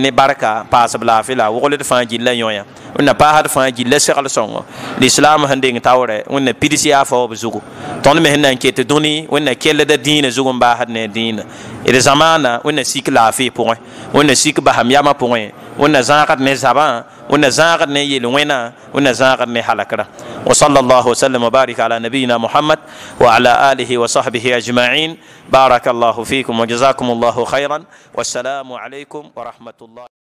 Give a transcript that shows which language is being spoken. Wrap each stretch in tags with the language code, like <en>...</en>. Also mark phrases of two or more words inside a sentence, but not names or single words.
<mos>ne barka paasb laafɩ la a wogld fãa gilla yõ-yã wẽnna paasd fãa gilla segl sõngo lislaam sẽn deng taoorɛ wẽnna pids yaafa b zugu tõnd me sẽn na n ket dũni wẽnna kellda dĩinã zugu n baasd ne a dĩinã d zamaana wẽnna sik laafɩ pʋgẽ wẽnna sik basam yamã pʋgẽ wẽnna zãagd ne zabã wẽnna zãagd ne yel-wẽna wẽnna zãagd ne halakrã</mos> <ar>وصلى الله وسلم وبارك على نبينا محمد وعلى آله وصحبه أجمعين بارك الله فيكم وجزاكم الله خيرا والسلام عليكم ورحمة الله</ar>